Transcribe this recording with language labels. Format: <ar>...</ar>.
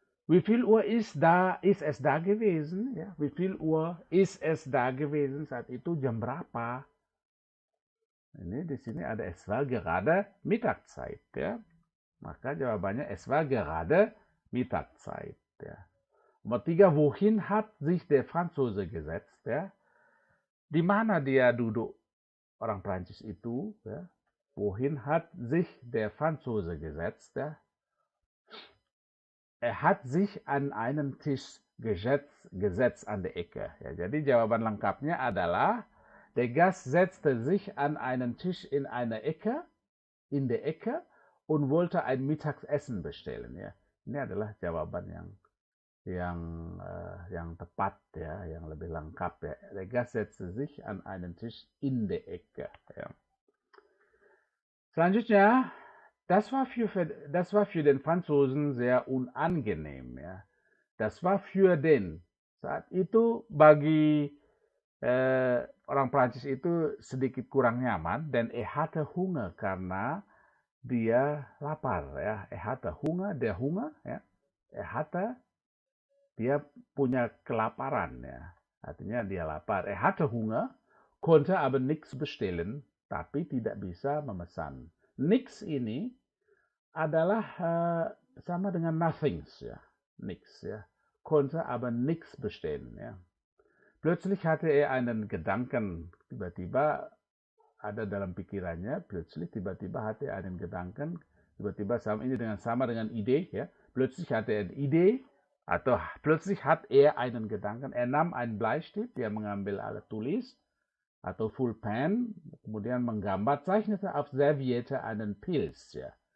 <de>Wie viel Uhr ist es da gewesen? Ya. Wie viel Uhr ist es da gewesen?</de> <id>Saat itu jam berapa? Ini di sini ada</id> <de>es war gerade Mittagszeit.</de> <id>Ya. Maka jawabannya</id> <de>es war gerade Mittagszeit.</de> <id>Ya. Nomor 3,</id> <de>wohin hat sich der Franzose gesetzt? Ya?</de> <id>Di mana dia duduk orang Prancis itu? Ya?</id> <de>Wohin hat sich der Franzose gesetzt? Ya? Er hat sich an einen Tisch gesetzt an der Ecke.</de> <id>Ya, jadi jawaban lengkapnya adalah</id> <de>der Gast setzte sich an einen Tisch in der Ecke und wollte ein Mittagessen bestellen. Ya.</de> <id>Ini adalah jawaban yang tepat ya, yang lebih lengkap ya.</id> <de>Der Gast setzte sich an einen Tisch in der Ecke. Ya.</de> <id>Selanjutnya,</id> <de>das war für den Franzosen sehr unangenehm ya. Das war für den.</de> <id>Saat itu bagi orang Prancis itu sedikit kurang nyaman, dan</id> <de>er hatte Hunger</de> <id>karena dia lapar ya.</id> <de>Er hatte Hunger, der Hunger</de> <id>ya. Dia punya kelaparan, ya. Artinya dia lapar.</id> <de>Hatte Hunger, konnte aber nichts bestellen,</de> <id>tapi tidak bisa memesan. Nix ini adalah sama dengan</id> <en>nothings,</en> <id>ya.</id> <de>Nix, ya. Konnte aber nichts bestellen, ya. Plötzlich hatte er einen Gedanken,</de> <id>tiba-tiba ada dalam pikirannya,</id> <de>tiba-tiba hatte er einen Gedanken,</de> <id>tiba-tiba sama dengan</id> <de>Idee, ya. Plötzlich hatte er eine Idee, atau plötzlich hat er einen Gedanken, er nahm einen Bleistift,</de> <id>dia mengambil alat tulis,</id> <de>atau Fullpen,</de> <id>kemudian menggambar,</id> <de>zeichnete auf Serviette einen Pilz, ya.</de>